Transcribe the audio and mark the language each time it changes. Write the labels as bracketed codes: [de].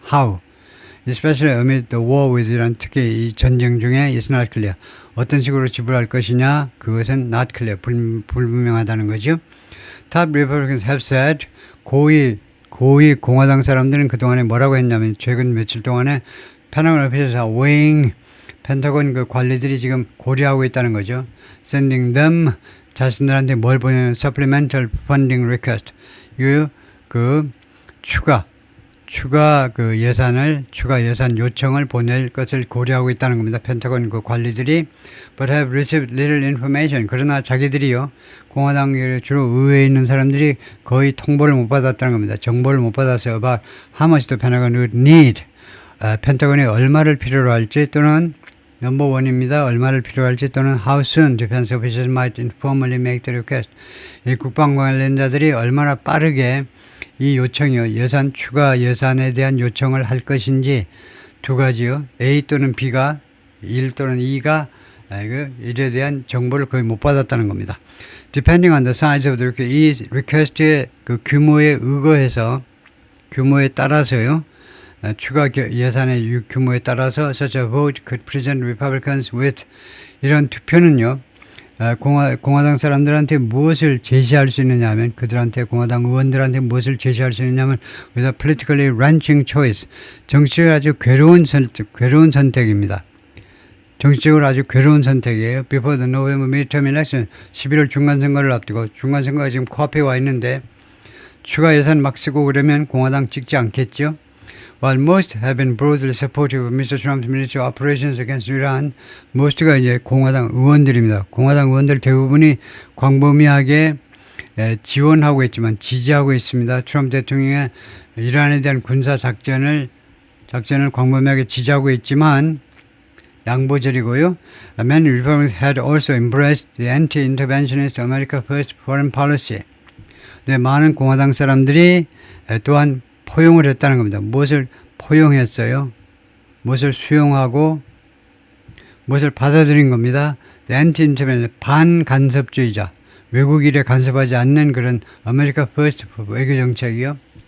[en] How, especially amid the war with Iran, [ko] 특히 이 전쟁 중에 [en] is not clear. [ko] 어떤 식으로 지불할 것이냐, 그것은 [en] not clear, [ko] 불분명하다는 거죠. [en] Top Republicans have said, [ko] 고위 공화당 사람들은 그동안에 뭐라고 했냐면 최근 며칠 동안에 펜타곤 오피스에서 펜타곤 관리들이 지금 고려하고 있다는 거죠. [en] Sending them [ko] 자신들한테 뭘 보내는 [en] supplemental funding request. [ko] 그 추가 추가 예산 요청을 보낼 것을 고려하고 있다는 겁니다. 펜타곤 그 관리들이 [en] but have received little information. [ko] 그러나 자기들이요, 공화당 주로 의회에 있는 사람들이 거의 통보를 못 받았다는 겁니다. 정보를 못 받았어요. [en] about how much the Pentagon would need. [ko] 펜타곤이 얼마를 필요로 할지, 또는 넘버 원입니다. 얼마를 필요할지, 또는 [en] how soon defense officials might informally make the request. [ko] 이 국방 관련자들이 얼마나 빠르게 이 요청이요, 추가 예산에 대한 요청을 할 것인지 두 가지요. A 또는 B가 1 또는 2가 일에 대한 정보를 거의 못 받았다는 겁니다. [en] Depending on the size of the request, [ko] 이 리퀘스트의 그 규모에 의거해서, 규모에 따라서요, 추가 예산의 규모에 따라서 [en] such a vote could present Republicans with, [ko] 이런 투표는요, 공화당 사람들한테 무엇을 제시할 수 있느냐 하면, 그들한테, 공화당 의원들한테 무엇을 제시할 수 있느냐 하면 [en] with a politically wrenching choice, [ko] 정치적으로 아주 괴로운 선택입니다. 정치적으로 아주 괴로운 선택이에요. [en] Before the November midterm election, [ko] 11월 중간선거를 앞두고, 중간선거가 지금 코앞에 와 있는데 추가 예산 막 쓰고 그러면 공화당 찍지 않겠죠. [en] While most have been broadly supportive of Mr. Trump's military operations against Iran, most가 이제 공화당 의원들입니다. [ko] 공화당 의원들 대부분이 광범위하게 지원하고 있지만, 지지하고 있습니다. 트럼프 대통령의 이란에 대한 군사 작전을 광범위하게 지지하고 있지만 양보절이고요. [en] Many Republicans had also embraced the anti-interventionist America First foreign policy. [ko] 네, 많은 공화당 사람들이 또한 포용을 했다는 겁니다. 무엇을 포용했어요? 무엇을 수용하고 무엇을 받아들인 겁니다. anti-intervention, 반간섭주의자, 외국 일에 간섭하지 않는 그런 아메리카 퍼스트 외교 정책이요.